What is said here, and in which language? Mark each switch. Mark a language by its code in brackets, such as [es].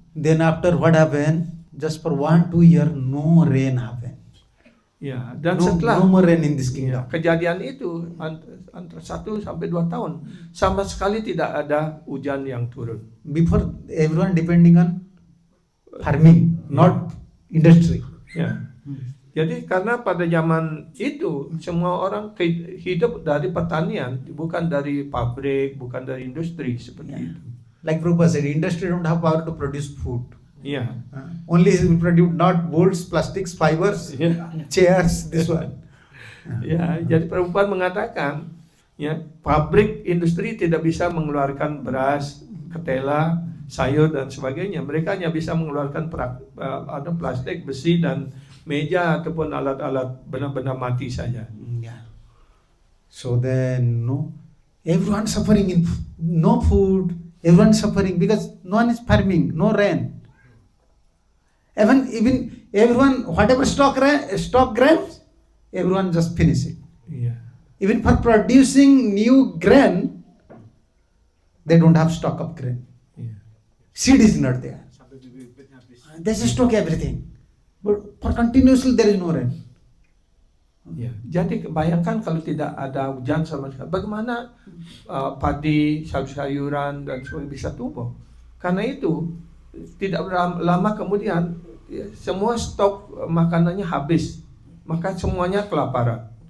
[en] Then after what happened, just for 1-2 years, no rain happened. [id] Ya, dan [en] No, [id] setelah [en] no more rain in this [id] ya, [en] kingdom. [id] kejadian itu antara 1 sampai 2 tahun sama sekali tidak ada hujan yang turun. [en] Before, everyone depending on farming, not industry. [id] Ya. Jadi karena pada zaman itu semua orang hidup dari pertanian, bukan dari pabrik, bukan dari industri seperti itu. [en] Like Prabhupada said, industry don't have power to produce food. [id] Iya. [en] Only will produce not bolts, plastics, fibers, [id] Ya. [en] chairs, this one. [id] Ya, jadi Prabhupada mengatakan, ya, pabrik industri tidak bisa mengeluarkan beras, ketela, sayur dan sebagainya. Mereka hanya bisa mengeluarkan plastik, besi dan meja ataupun alat-alat benda-benda mati saja. [en] Yeah. So then, no, everyone suffering in no food. Everyone suffering because no one is farming, no rain. Even everyone, whatever stock grains, everyone just finish it. [id] Iya. [en] Even for producing new grain, they don't have stock of grain. [id] Iya. [en] Seed is not there. They just stock everything. But for continuously there is no rain. [id] Ya, jadi bayangkan kalau tidak ada hujan sama sekali, bagaimana padi, sayur-sayuran dan sebagainya bisa tumbuh? Karena itu tidak lama kemudian ya, semua stok makanannya habis, maka semuanya kelaparan.